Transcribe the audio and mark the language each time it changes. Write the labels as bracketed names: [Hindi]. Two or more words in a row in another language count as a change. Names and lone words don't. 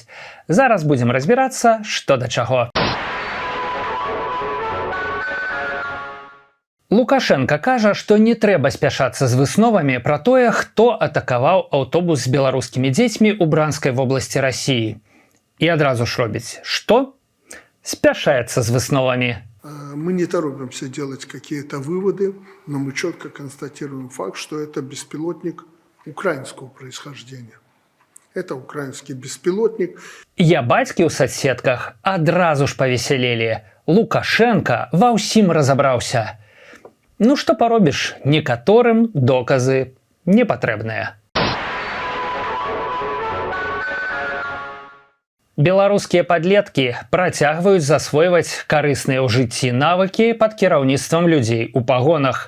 [Belarusian] Зараз будзем разбірацца, што да чаго. Лукашенко кажа, што не трэба спяшацца з высновамі пра тое, хто атакаваў аўтобус з беларускімі дзецьмі ў Бранскай вобласці Рассіі. І адразу ж робіць. Што? Спяшаецца з высновамі. [Russian] Мы не торопимся делать какие-то выводы, но мы четко констатируем факт, что это беспилотник украинского происхождения. Это украинский беспилотник. [Belarusian] Я бацькі ў соцсетках адразу ж павесялелі. Лукашенко ва ўсім разабраўся. Ну што паробіш, некаторым доказы не патрэбныя. Беларускія падлеткі працягваюць засвойваць карысныя ў жыцці навыкі пад кіраўніцтвам людзей у пагонах.